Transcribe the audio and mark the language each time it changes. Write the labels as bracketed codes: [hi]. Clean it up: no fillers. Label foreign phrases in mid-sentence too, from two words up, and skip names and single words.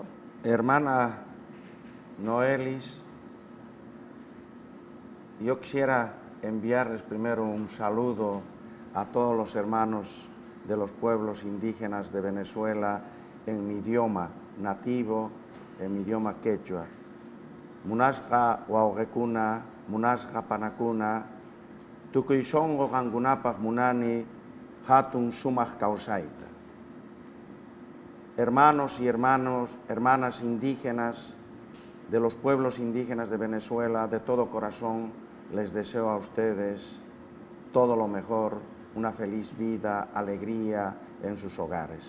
[es] Hermana Noelis, yo quisiera enviarles primero un saludo a todos los hermanos de los pueblos indígenas de Venezuela en mi idioma nativo, en mi idioma quechua. [qu] Munasqa wauqekuna, munasqa panakuna, tukuyshongo gangunapak munani, hatun sumaq kawsayta. [es] Hermanos y hermanas indígenas de los pueblos indígenas de Venezuela, de todo corazón les deseo a ustedes todo lo mejor, una feliz vida, alegría en sus hogares.